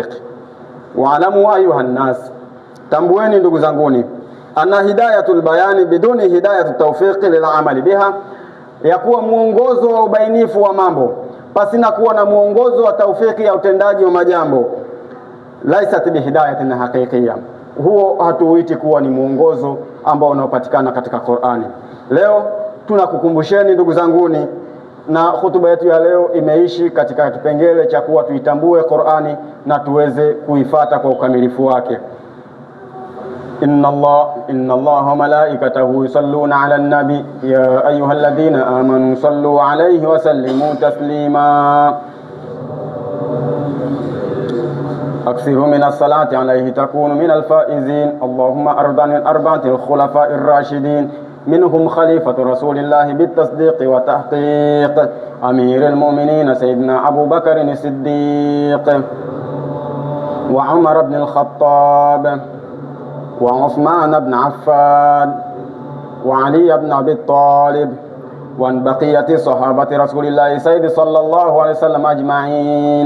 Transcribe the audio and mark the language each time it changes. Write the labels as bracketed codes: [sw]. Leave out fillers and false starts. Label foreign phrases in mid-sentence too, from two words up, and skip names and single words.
[ar] واعلموا أيها الناس, [sw] tambueni ndugu zanguni, [ar] أن هداية البيان بدون هداية التوفيق للعمل بها, [sw] ya kuwa muongozo wa ubainifu wa mambo pasina kuwa na muongozo wa tawfiki ya utendaji wa majambo, [ar] ليست بهداية حقيقية, [sw] huo hatuuiti kuwa ni muongozo ambao unaopatikana katika Qur'ani. Leo tunakukumbusheni ndugu zanguni, na hutuba yetu ya leo imeishi katika kipengele cha kuwa tuitambue Qur'ani na tuweze kuifuata kwa ukamilifu wake. [ar] إن الله وملائكته يصلون على النبي يا أيها الذين آمنوا صلوا عليه وسلموا تسليما. أكثروا من الصلاة عليه تكونوا من الفائزين. اللهم ارض عن الأربعة الخلفاء الراشدين, منهم خليفة رسول الله بالتصديق وتحقيق أمير المؤمنين سيدنا أبو بكر الصديق وعمر بن الخطاب وعثمان بن عفان وعلي بن أبي طالب وعن بقية صحابة رسول الله سيد صلى الله عليه وسلم أجمعين.